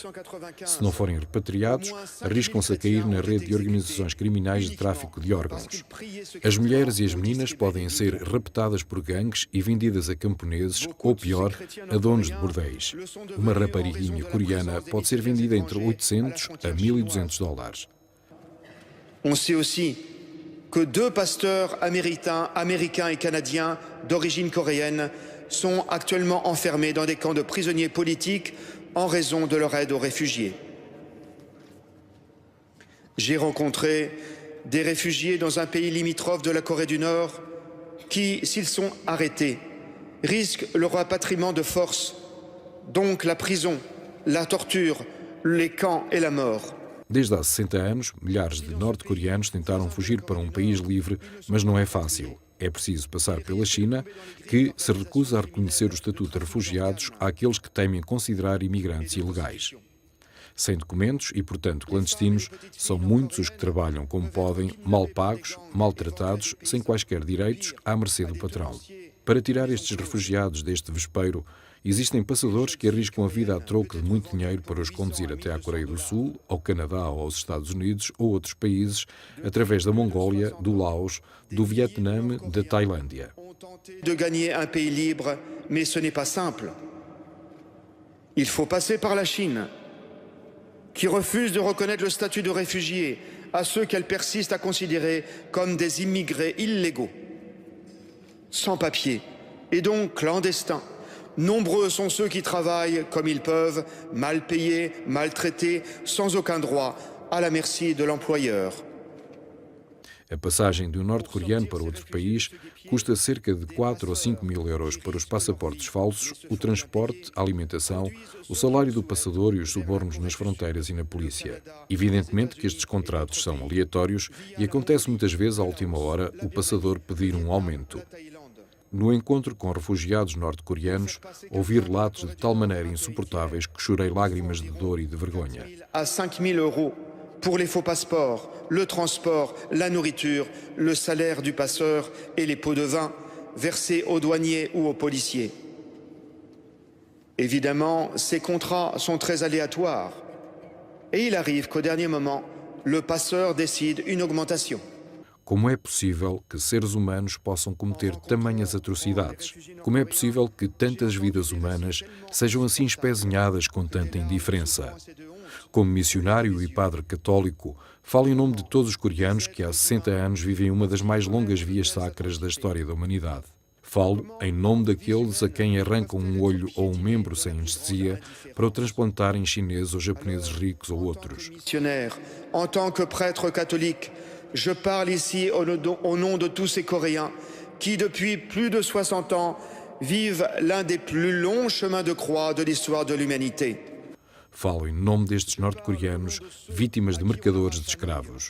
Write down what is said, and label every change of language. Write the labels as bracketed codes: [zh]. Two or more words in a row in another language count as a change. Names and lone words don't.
[pt] Se não forem repatriados, arriscam-se a cair na rede de organizações criminais de tráfico de órgãos. As mulheres e as meninas podem ser raptadas por gangues e vendidas a camponeses, ou pior, a donos de bordéis. Uma rapariguinha coreana pode ser vendida entre 800 a 1.200 dólares. [fr] On sait aussi que 2 pasteurs américains et canadiens d'origine coréenne sont actuellement enfermés dans des camps de prisonniers politiques en raison de leur aide aux réfugiés. J'ai rencontré des réfugiés dans un pays limitrophe de la Corée du Nord qui, s'ils sont arrêtés, risquent le rapatriement de force, donc la prison, la torture, les camps et la mort. [pt] Desde há 60 anos, milhares de norte-coreanos tentaram fugir para um país livre, mas não é fácil. É preciso passar pela China, que se recusa a reconhecer o estatuto de refugiados àqueles que temem considerar imigrantes ilegais. Sem documentos e, portanto, clandestinos, são muitos os que trabalham como podem, mal pagos, maltratados, sem quaisquer direitos, à mercê do patrão. Para tirar estes refugiados deste vespeiro, existem passadores que arriscam a vida a troco de muito dinheiro para os conduzir até à Coreia do Sul, ao Canadá ou aos Estados Unidos ou outros países, através da Mongólia, do Laos, do Vietnã, da Tailândia. [fr] De gagner un pays libre, mais ce n'est pas simple. Il faut passer par la Chine, qui refuse de reconnaître le statut de réfugié à ceux qu'elle persiste à considérer comme des immigrés illégaux, sans papier et donc clandestins. Nombreux sont ceux qui travaillent comme ils peuvent, mal payés, maltraités, sans aucun droit, à la merci de l'employeur. [pt] A passagem de um norte-coreano para outro país custa cerca de 4 ou 5 mil euros para os passaportes falsos, o transporte, a alimentação, o salário do passador e os subornos nas fronteiras e na polícia. Evidentemente que estes contratos são aleatórios e acontece muitas vezes à última hora o passador pedir um aumento. No encontro com refugiados norte-coreanos, ouvi relatos de tal maneira insuportáveis que chorei lágrimas de dor e de vergonha. [fr] À 5 000 euros pour les faux passeports, le transport, la nourriture, le salaire du passeur et les pots de vin versés aux douaniers ou aux policiers. Évidemment, ces contrats sont très aléatoires. Et il arrive qu'au dernier moment, le passeur décide une augmentation. [pt] Como é possível que seres humanos possam cometer tamanhas atrocidades? Como é possível que tantas vidas humanas sejam assim espezinhadas com tanta indiferença? Como missionário e padre católico, falo em nome de todos os coreanos que há 60 anos vivem uma das mais longas vias sacras da história da humanidade. Falo em nome daqueles a quem arrancam um olho ou um membro sem anestesia para o transplantarem chineses ou japoneses ricos ou outros. [fr] En tant que prêtre catholique, je parle ici au nom de tous ces Coréens qui, depuis plus de 60 ans, vivent l'un des plus longs chemins de croix de l'histoire de l'humanité. [pt] Falo em nome destes norte-coreanos, vítimas de mercadores de escravos.